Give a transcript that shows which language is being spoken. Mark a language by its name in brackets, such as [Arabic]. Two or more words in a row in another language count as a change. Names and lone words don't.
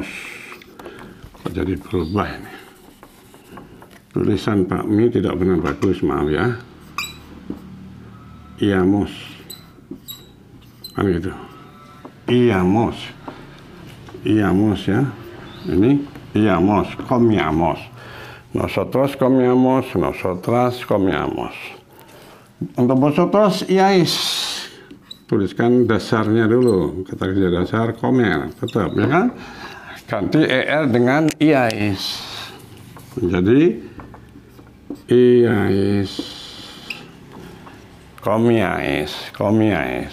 [Indonesian] Kok jadi berubah ini? Tulisan Pak Mi tidak benar bagus, maaf ya. Iamos. Kan gitu. [Spanish] Iamos. Iamos ya, ini iamos, comiamos. Nosotros comiamos, nosotras comiamos. [Indonesian] Untuk vosotros iais, tuliskan dasarnya dulu, kata kerja dasar comer, tetap ya kan? Ganti er dengan iais, menjadi iais, comiais.